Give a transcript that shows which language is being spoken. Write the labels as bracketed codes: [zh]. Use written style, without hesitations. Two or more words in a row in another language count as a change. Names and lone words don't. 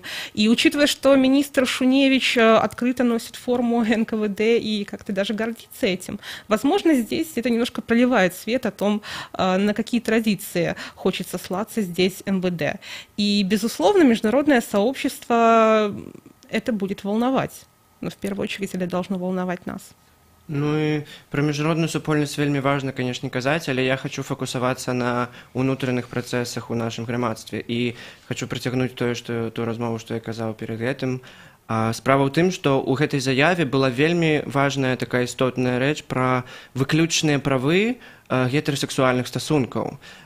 [ru] И учитывая, что министр Шуневич открыто носит форму НКВД и как-то даже гордится этим, возможно, здесь это немножко проливает свет о том, на какие традиции хочет сослаться здесь МВД. И, безусловно, международное сообщество это будет волновать. Но в первую очередь это должно волновать нас. [be] І пра міжнародную супольнасць вельмі важна, канешне, казаць, але я хочу фокусавацца на ўнутраных працэсах у нашым грамадстве і хочу прыцягнуць ту размову, што я казаў перад гэтым. Справа ў тым, што ў гэтай заяве была вельмі важная такая істотная рэч пра выключныя правы гетэрасексуальных стасункаў.